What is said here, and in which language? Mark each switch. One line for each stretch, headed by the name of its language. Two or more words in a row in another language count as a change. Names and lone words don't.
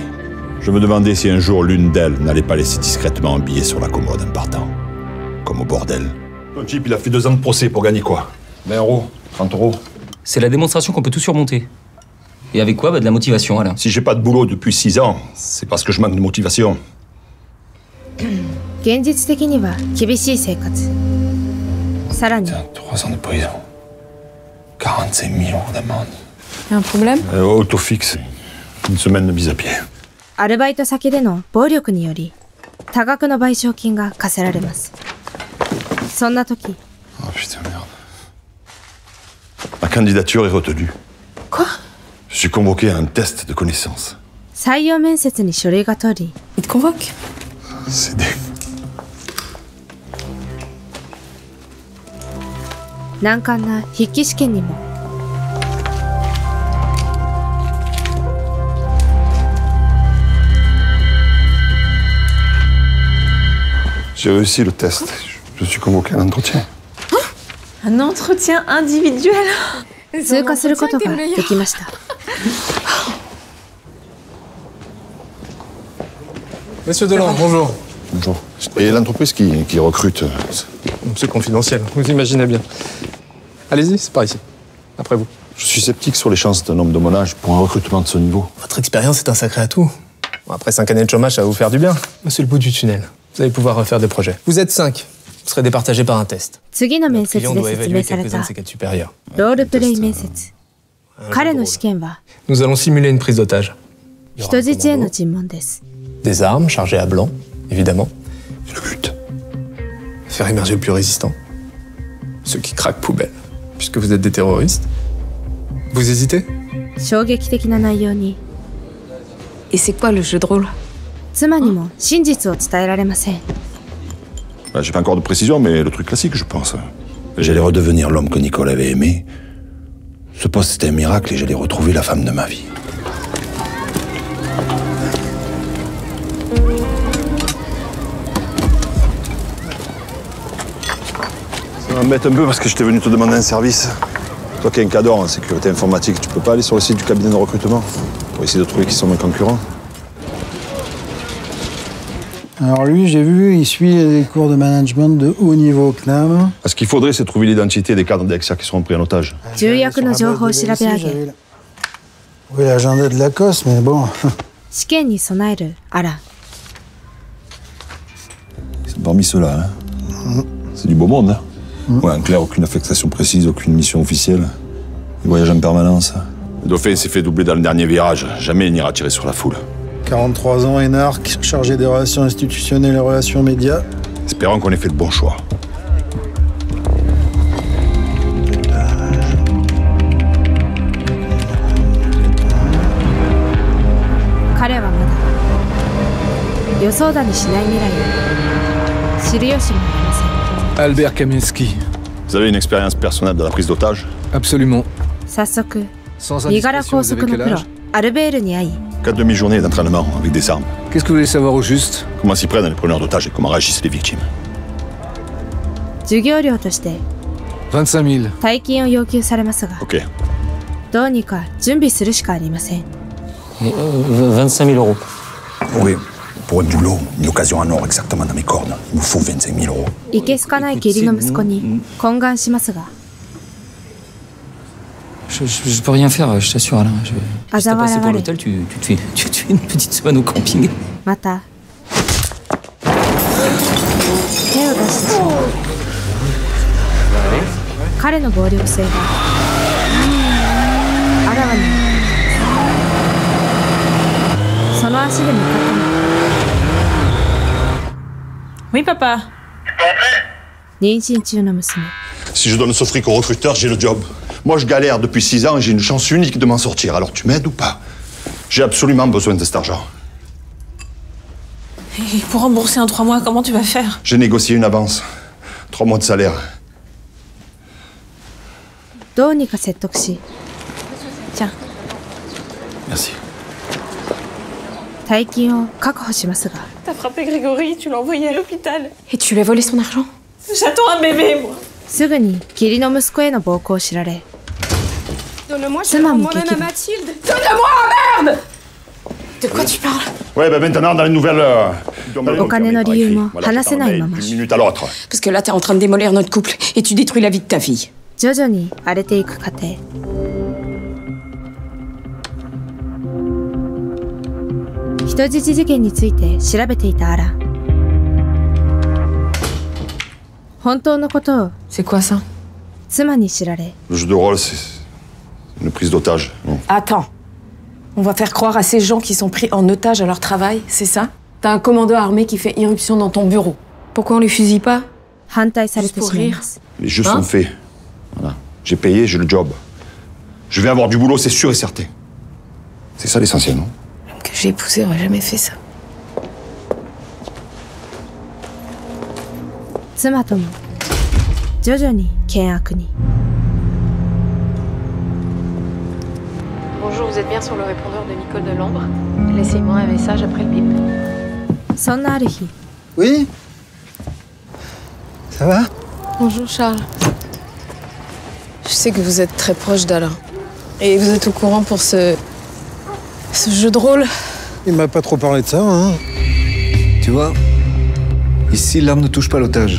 French: Je me demandais si un jour l'une d'elles n'allait pas laisser discrètement un billet sur la commode en partant. Comme au bordel. Ton type, il a fait 2 ans de procès pour gagner quoi? 20 €? 30 €? C'est la démonstration qu'on peut tout surmonter. Et avec quoi? De la motivation, Alain. Si j'ai pas de boulot depuis 6 ans, c'est parce que je manque de motivation.
Japanese: 現実的には厳しい生活さらに
French: 3 ans de prison. 45 000 euros d'amende. Y a un problème? Auto fixe. Une semaine de mise à pied.
Japanese: アルバイト先での暴力により多額の賠償金が課せられます。そんな時
French: Oh putain, merde. Ma candidature est retenue. Quoi? Je suis convoqué à un test de connaissances.
Japanese: 採用面接に書類が通り
French: Il te convoque? C'est des...
Japanese: 難関な筆記試験にも
French: J'ai réussi le test. Je suis convoqué à l'entretien. Un entretien individuel?
Japanese: 通過することができました。
French: Monsieur Delan, bonjour. Bonjour. Et l'entreprise qui recrute... C'est confidentiel, vous imaginez bien. Allez-y, c'est par ici. Après vous. Je suis sceptique sur les chances d'un homme de mon âge pour un recrutement de ce niveau. Votre expérience est un sacré atout. Bon, après 5 années de chômage, ça va vous faire du bien. C'est le bout du tunnel. Vous allez pouvoir refaire des projets. Vous êtes 5. Vous serez départagés par un test.
Japanese: 次の面
French: Le
Japanese: 接
French: client
Japanese: で
French: doit
Japanese: 説明
French: évaluer
Japanese: され
French: quelques-uns
Japanese: た
French: de ses cadres supérieurs.
Japanese: ロールプレイ面接。彼の試験は
French: Nous allons simuler une prise d'otage. Il y aura un
Japanese: 人質への
French: commando,
Japanese: 尋問です。
French: des armes chargées à blanc, évidemment. Et le but? Faire émerger le plus résistant. Ceux qui craquent poubelle. Puisque vous êtes des terroristes. Vous hésitez?
Japanese: 衝撃的な内容に
French: Et c'est quoi le jeu de rôle?
Japanese: 妻にも真実を伝えられません。
French: J'ai pas encore de précision, mais le truc classique, je pense. J'allais redevenir l'homme que Nicole avait aimé. Ce poste, c'était un miracle et j'allais retrouver la femme de ma vie. Ça m'embête un peu parce que j'étais venu te demander un service. Toi qui es un cadre en sécurité informatique, tu peux pas aller sur le site du cabinet de recrutement pour essayer de trouver qui sont mes concurrents? Alors lui, j'ai vu, il suit des cours de management de haut niveau CNAM. Ce qu'il faudrait, c'est trouver l'identité des cadres d'Exia qui seront pris en otage.
Japanese: 重役の情報を調べ上げ
French: Oui, l'agenda de Lacoste, mais bon.
Japanese: 試験に備えるアラン。
French: C'est parmi ceux-là, hein. C'est du beau monde, hein. Ouais, en clair, aucune affectation précise, aucune mission officielle. Il voyage en permanence. Le dauphin s'est fait doubler dans le dernier virage. Jamais il n'ira tirer sur la foule. 43 ans, énarque, chargé des relations institutionnelles et relations médias. Espérons qu'on ait fait le bon choix.
Japanese: 彼はまだ予想だにしない未来を知る由もありません。
French: Albert Kaminsky. Vous avez une expérience personnelle de la prise d'otage? Absolument.
Japanese: 早速
French: Sans
Japanese: 身柄
French: indiscrétion,
Japanese: 拘
French: vous
Japanese: 束
French: avez
Japanese: の
French: quel
Japanese: プロ
French: âge?
Japanese: アルベールに会い
French: 4 demi-journées d'entraînement avec des armes. Qu'est-ce que vous voulez savoir au juste? Comment s'y prennent les preneurs d'otages et comment réagissent les victimes?
Japanese: 授業料として
French: 25 000.
Japanese: 大金を要求されますが
French: Ok.
Japanese: どうにか準備するしかありません。
French: 25 000 euros. Oui. Pour un boulot, une occasion en or exactement dans mes cornes. Il me faut 25 000 euros.
Japanese: いけすかない義理の息子に懇願しますが
French: Je peux rien faire, je t'assure, Alain. Ah, Si t'as ça va, passé là, pour allez. l'hôtel, tu te fais une petite semaine au camping.
Japanese: また手を出してしまう彼の暴力性があらわになったその足で向かったのは
French: Oui, papa.
Japanese: 妊娠中の娘
French: Si je donne ce fric au recruteur, j'ai le job. Moi, je galère depuis 6 ans et j'ai une chance unique de m'en sortir. Alors, tu m'aides ou pas? J'ai absolument besoin de cet argent. Et pour rembourser en 3 mois, comment tu vas faire? J'ai négocié une avance. 3 mois de salaire.
Japanese: どうにか説得し
French: Tiens. Merci.
Japanese: 大金を確保しますが
French: T'as frappé Grégory, tu l'as envoyé à l'hôpital. Et tu lui as volé son argent? J'attends un bébé, moi.
Japanese: すぐに義理の息子への暴行を知られ
French: Donne-moi, je Maman, rends moi-même Kiki. à Mathilde. Donne-moi, merde! De quoi tu parles? Ouais, ben maintenant, dans les nouvelles...
Japanese: お金の理由も話せないまま
French: D'une minute à l'autre. Parce que là, t'es en train de démolir notre couple et tu détruis la vie de ta fille.
Japanese: 徐々に荒れていく過程人質事件について調べていたアラン本当のことを
French: C'est quoi ça?
Japanese: 妻に知られ
French: Le jeu de rôle, c'est une prise d'otage. Non. Attends. On va faire croire à ces gens qui sont pris en otage à leur travail, c'est ça? T'as un commando armé qui fait irruption dans ton bureau. Pourquoi on les fusille pas?
Japanese: 反対されてしまいます。
French: Les jeux sont faits. Voilà. J'ai payé, j'ai le job. Je vais avoir du boulot, c'est sûr et certain. C'est ça l'essentiel, non? L'homme que j'ai épousé aurait jamais fait ça.
Japanese: 妻とも徐々に険悪に。
French: Bonjour, vous êtes bien sur le répondeur de Nicole de Lambre. Laissez-moi un message après le bip.
Japanese: そんなある日。
French: Oui? Ça va? Bonjour Charles. Je sais que vous êtes très proche d'Alain. Et vous êtes au courant pour ce jeu de rôle. Il m'a pas trop parlé de ça, hein? Tu vois, ici, l'arme ne touche pas l'otage.